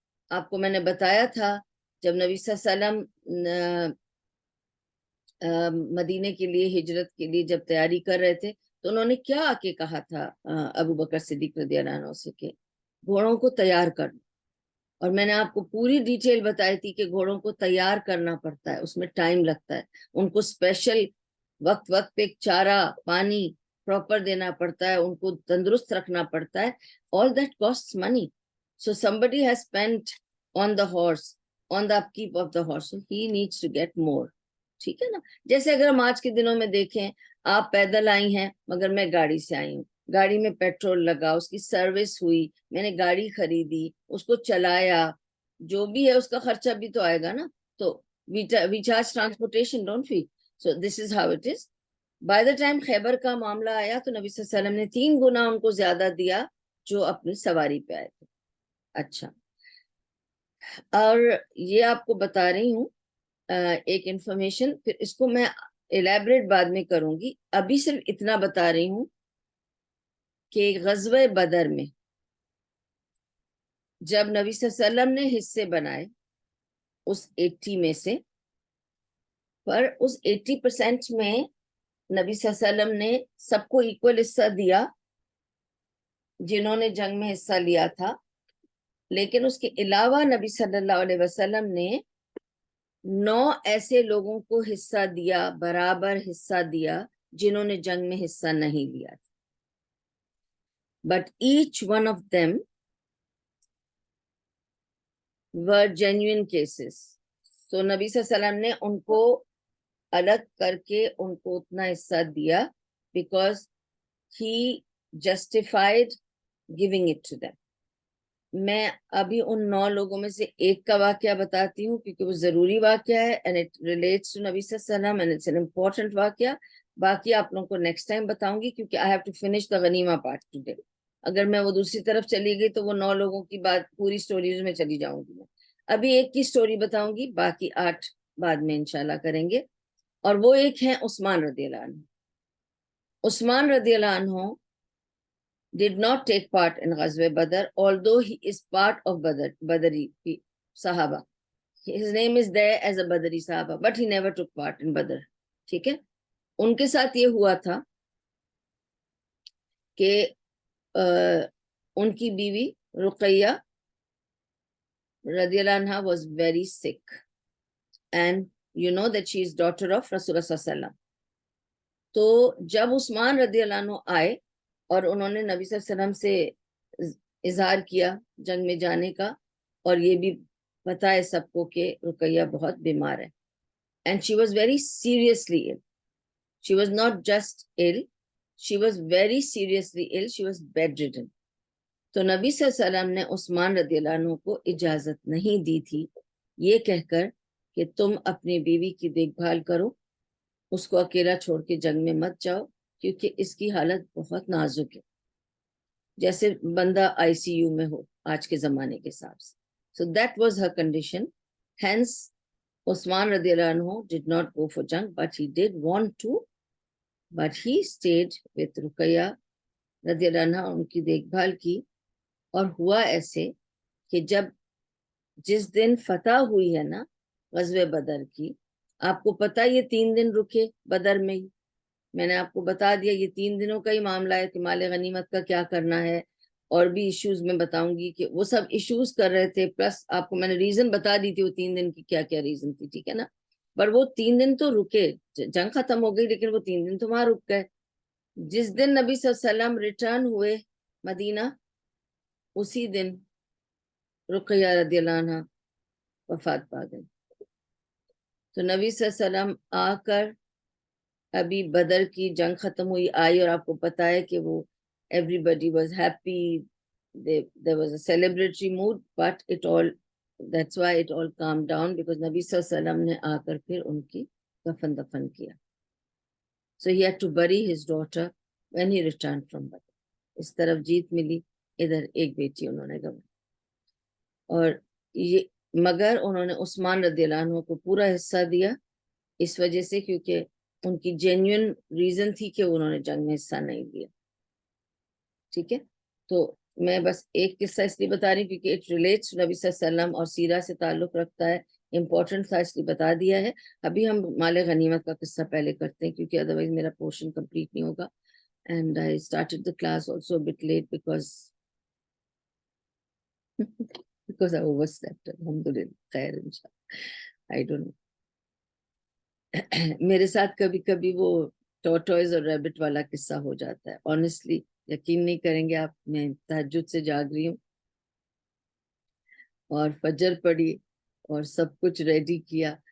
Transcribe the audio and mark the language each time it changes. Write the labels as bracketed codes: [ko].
[ur] آپ کو میں نے بتایا تھا جب نبی صلی اللہ علیہ وسلم مدینے کے لیے ہجرت کے لیے جب تیاری کر رہے تھے تو انہوں نے کیا آ کے کہا تھا ابو بکر صدیق رضی اللہ عنہ سے کہ گھوڑوں کو تیار کر لو. اور میں نے آپ کو پوری ڈیٹیل بتائی تھی کہ گھوڑوں کو تیار کرنا پڑتا ہے, اس میں ٹائم لگتا ہے, ان کو اسپیشل وقت وقت پہ چارہ پانی پراپر دینا پڑتا ہے, ان کو تندرست رکھنا پڑتا ہے. [en] All that cost money. So somebody has spent on the horse, on the upkeep of the horse, so he needs to get more. [ur] ٹھیک ہے نا. جیسے اگر ہم آج کے دنوں میں دیکھیں, آپ پیدل آئی ہیں مگر میں گاڑی سے آئی ہوں, گاڑی میں پیٹرول لگا, اس کی سروس ہوئی, میں نے گاڑی خریدی, اس کو چلایا, جو بھی ہے اس کا خرچہ بھی تو آئے گا نا. تو [en] we charge transportation, don't we? So this is how it is. By the time [ur] خیبر کا معاملہ آیا تو نبی صلی اللہ علیہ وسلم نے 3 گنا ان کو زیادہ دیا جو اپنی سواری پہ آئے تھے. اچھا, اور یہ آپ کو بتا رہی ہوں ایک انفارمیشن, پھر اس کو میں الیبریٹ بعد میں کروں گی. ابھی صرف اتنا بتا رہی ہوں کہ غزوہ بدر میں جب نبی صلی اللہ علیہ وسلم نے حصے بنائے اس 80 میں سے, پر اس 80% میں نبی صلی اللہ علیہ وسلم نے سب کو ایکول حصہ دیا جنہوں نے جنگ میں حصہ لیا تھا. لیکن اس کے علاوہ نبی صلی اللہ علیہ وسلم نے 9 ایسے لوگوں کو حصہ دیا, برابر حصہ دیا, جنہوں نے جنگ میں حصہ نہیں لیا تھا. [en] But each one of them were genuine cases. [ur] So نبی صلی اللہ علیہ وسلم نے ان کو الگ کر کے ان کو اتنا حصہ دیا [en] because he justified giving it to them. [ur] میں ابھی ان 9 لوگوں میں سے ایک کا واقعہ بتاتی ہوں کیونکہ وہ ضروری واقعہ ہے [en] and it relates to [ur] نبی صلی اللہ علیہ وسلم [en] and it's an important [ur] واقعہ. باقی آپ لوگوں کو نیکسٹ ٹائم بتاؤں گی کیونکہ [en] I have to finish the [ur] غنیمہ [en] part today. [ur] اگر میں وہ دوسری طرف چلی گئی تو وہ 9 لوگوں کی بات پوری سٹوریز میں چلی جاؤں گی. میں ابھی ایک کی سٹوری بتاؤں گی, باقی 8 بعد میں انشاءاللہ کریں گے. اور وہ ایک ہے عثمان رضی اللہ عنہ. [en] Usman رضی اللہ عنہ did not take part in غزوہ Badr, although he is part of Badri Sahaba. His name is there as a Badri Sahaba, but he never took part in Badr. [ur] ٹھیک ہے. ان کے ساتھ یہ ہوا تھا کہ ان کی بیوی رقیہ رضی اللہ عنہ [en] was very sick and you know that she is daughter of [ur] رسول اللہ صلی اللہ علیہ وسلم. تو جب عثمان رضی اللہ عنہ آئے اور انہوں نے نبی صلی اللہ علیہ وسلم سے اظہار کیا جنگ میں جانے کا, اور یہ بھی پتا ہے سب کو کہ رقیہ بہت بیمار ہے [en] and she was very seriously ill. She was not just ill, she was very seriously ill, she was bedridden. [ur] تو نبی صلی اللہ علیہ وسلم نے عثمان رضی اللہ عنہ کو اجازت نہیں دی تھی یہ کہہ کر کہ تم اپنی بیوی کی دیکھ بھال کرو, اس کو اکیلا چھوڑ کے جنگ میں مت جاؤ کیونکہ اس کی حالت بہت نازک ہے, جیسے بندہ آئی سی یو میں ہو آج کے زمانے کے حساب سے. [en] So that was her condition. Hence Usman radiallahu anhu did not go for jang, but he did want to, but he stayed with Ruqayya radiallahu anha, [ur] unki dekhbhal ki. اور ہوا ایسے کہ جب جس دن فتح ہوئی ہے نا غزوہ بدر کی, آپ کو پتہ یہ 3 دن رکے بدر میں ہی. میں نے آپ کو بتا دیا یہ 3 دنوں کا ہی معاملہ ہے کہ مال غنیمت کا کیا کرنا ہے, اور بھی ایشوز میں بتاؤں گی کہ وہ سب ایشوز کر رہے تھے, پلس آپ کو میں نے ریزن بتا دی تھی وہ 3 دن کی کیا کیا ریزن تھی. ٹھیک ہے نا. پر وہ 3 دن تو رکے, جنگ ختم ہو گئی لیکن وہ 3 دن تو وہاں رک گئے. جس دن نبی صلی اللہ علیہ وسلم ریٹرن ہوئے مدینہ اسی دن رقیہ رضی اللہ عنہ وفات پا گئی. تو نبی صلی اللہ علیہ وسلم آ کر ابھی بدر کی جنگ ختم ہوئی آئی, اور آپ کو پتا ہے کہ وہ [en] everybody was happy, there was a celebratory mood, but that's why it all calmed down because [ur] نبی صلی اللہ علیہ وسلم نے آ کر پھر ان کی دفن کیا. [en] So he had to bury his daughter when he returned from Badr. [ur] اس طرف جیت ملی, ادھر ایک بیٹی انہوں نے گنوائی. اور یہ مگر انہوں نے عثمان رضی اللہ عنہ کو پورا حصہ دیا اس وجہ سے کیونکہ ان کی جینیون ریزن تھی کہ انہوں نے جنگ میں حصہ نہیں لیا. ٹھیک ہے, تو میں بس ایک قصہ اس لیے بتا رہی ہوں کیونکہ [en] it relates [ur] نبی صلی اللہ علیہ وسلم اور سیرہ سے تعلق رکھتا ہے, امپورٹنٹ تھا اس لیے بتا دیا ہے. ابھی ہم مال غنیمت کا قصہ پہلے کرتے ہیں کیونکہ ادروائز میرا پورشن کمپلیٹ نہیں ہوگا. [en] And I started the class also a bit late because I overslept. Alhamdulillah, khair inshallah. I don't know. [ur] میرے ساتھ کبھی کبھی وہ ٹورٹوائز اور ریبٹ والا قصہ ہو جاتا ہے. آنیسٹلی یقین نہیں کریں گے آپ, میں تہجد سے جاگ رہی ہوں اور فجر پڑی اور سب کچھ ریڈی کیا.